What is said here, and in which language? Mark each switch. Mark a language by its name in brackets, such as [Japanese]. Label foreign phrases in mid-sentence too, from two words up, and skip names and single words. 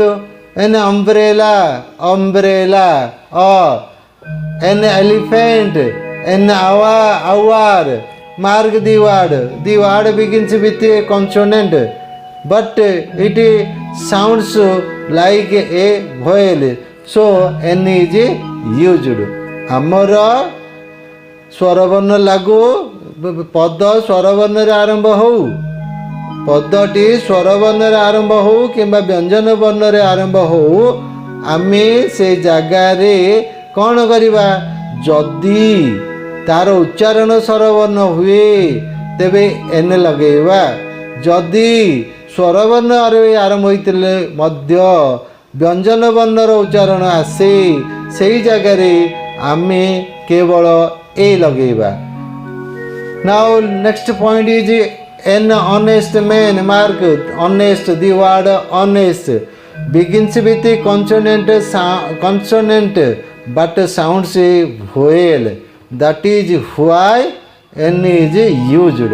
[English] An umbrella, an elephant, an hour. Mark the word begins with a consonant, but it sounds like a vowel, so n is used. [Odia] ଆମର ସ୍ୱରବର୍ଣ୍ଣ ଲାଗୁ ପଦ ସ୍ୱରବର୍ଣ୍ଣରେ ଆରମ୍ଭ ହେଉ, ପଦଟି ସ୍ୱରବର୍ଣ୍ଣରେ ଆରମ୍ଭ ହେଉ କିମ୍ବା ବ୍ୟଞ୍ଜନ ବର୍ଣ୍ଣରେ ଆରମ୍ଭ ହେଉ, ଆମେ ସେ ଜାଗାରେ କ'ଣ କରିବା? ଯଦି ତାର ଉଚ୍ଚାରଣ ସ୍ୱରବର୍ଣ୍ଣ ହୁଏ ତେବେ ଏନ୍ ଲଗେଇବା। ଯଦି ସ୍ୱରବର୍ଣ୍ଣରେ ଆରମ୍ଭ ହୋଇଥିଲେ ମଧ୍ୟ ବ୍ୟଞ୍ଜନ ବର୍ଣ୍ଣର ଉଚ୍ଚାରଣ ଆସେ, ସେହି ଜାଗାରେ ଆମେ କେବଳ ଏ ଲଗେଇବା। [English] Now next point is an honest man. Mark honest, the word honest begins with a consonant but sounds a vowel. That is why n is used.